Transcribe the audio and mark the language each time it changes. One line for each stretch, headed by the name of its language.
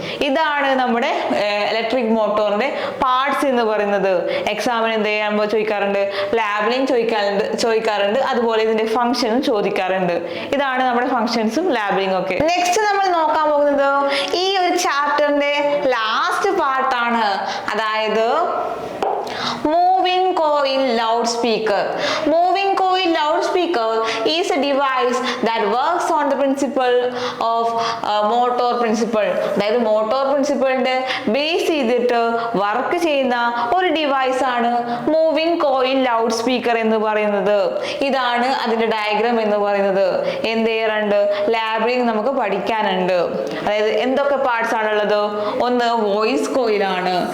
Malayalam: ഇതാണ് നമ്മുടെ ഇലക്ട്രിക് മോട്ടോറിന്റെ പാർട്സ് എന്ന് പറയുന്നത്. എക്സാമിന് എന്ത് ചെയ്യുമ്പോൾ ചോദിക്കാറുണ്ട്, ലാബിലും ചോദിക്കാറുണ്ട്, അതുപോലെ ഇതിന്റെ ഫംഗ്ഷനും ചോദിക്കാറുണ്ട്. ഇതാണ് നമ്മുടെ ഫംഗ്ഷൻസും ലാബിലും ഒക്കെ. നെക്സ്റ്റ് നമ്മൾ നോക്കാൻ പോകുന്നത് ഈ ഒരു ചാപ്റ്ററിന്റെ ലാസ്റ്റ് പാർട്ടാണ്. അതായത് moving coil loudspeaker.
English: Moving coil loudspeaker is a device that works on the principle of motor principle.
Malayalam: അതായത് മോട്ടോർ പ്രിൻസിപ്പിളിന്റെ ബേസ് ചെയ്തിട്ട് വർക്ക് ചെയ്യുന്ന ഒരു ഡിവൈസ് ആണ് മൂവിംഗ് കോയിൽ ലൗഡ് സ്പീക്കർ എന്ന് പറയുന്നത്. ഇതാണ് അതിന്റെ ഡയഗ്രാം എന്ന് പറയുന്നത്. എന്ത് ചെയ്യാറുണ്ട്, ലാബിൽ നമുക്ക് പഠിക്കാനുണ്ട്. അതായത് എന്തൊക്കെ പാർട്സ് ആണുള്ളത്, ഒന്ന് വോയിസ് കോയിൽ ആണ്.